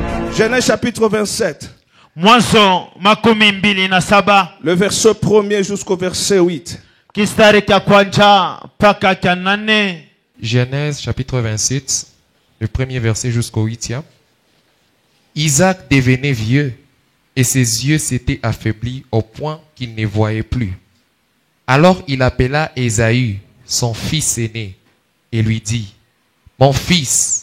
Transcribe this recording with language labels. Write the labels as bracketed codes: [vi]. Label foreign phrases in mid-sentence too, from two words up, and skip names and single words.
[fr] Genèse chapitre 27. [sw] Mwanzo makumi mbili na saba. [fr] Le verset 1er jusqu'au verset 8. [sw] Kistari kya kwanza mpaka kya nane. [fr] Genèse chapitre 27, le premier verset jusqu'au 8e. Isaac devenait vieux et ses yeux s'étaient affaiblis au point qu'il ne voyait plus. Alors il appela Ésaü, son fils aîné, et lui dit, « Mon fils !»